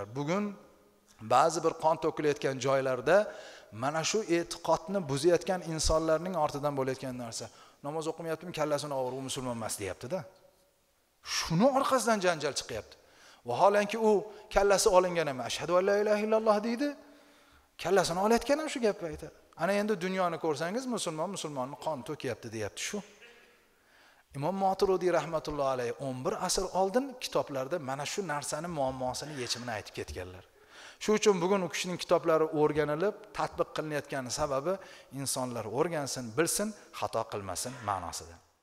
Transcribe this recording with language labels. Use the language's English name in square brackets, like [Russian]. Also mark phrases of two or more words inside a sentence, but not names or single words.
[Uzbek] Bugun ba'zi bir qon to'kilayotgan joylarda mana shu e'tiqodni buzayotgan insonlarning ortidan bo'layotgan narsa. Namoz o'qimayaptimi, kallasini og'ir, u musulmon emas deyapti-da. Shuni orqasidan janjal chiqyapti. Vaholanki u kallasi olingan emas. [Arabic] أشهد أن لا إله إلا الله deydi. [Uzbek] Kallasini olayotgan ham shu gapni aytadi. Ana endi dunyoni ko'rsangiz, musulmonni qon to'kiyapti deyapti shu. Imom Moturidiy [Arabic] رحمة الله عليه [Uzbek] 11 asr oldin kitoblarda mana shu narsani muammosini yechimini aytib ketganlar. Shu uchun bugun u kishining kitoblari o'rganilib, tatbiq qilinayotgani sababi insonlar o'rgansin, bilsin, xato qilmasin ma'nosida.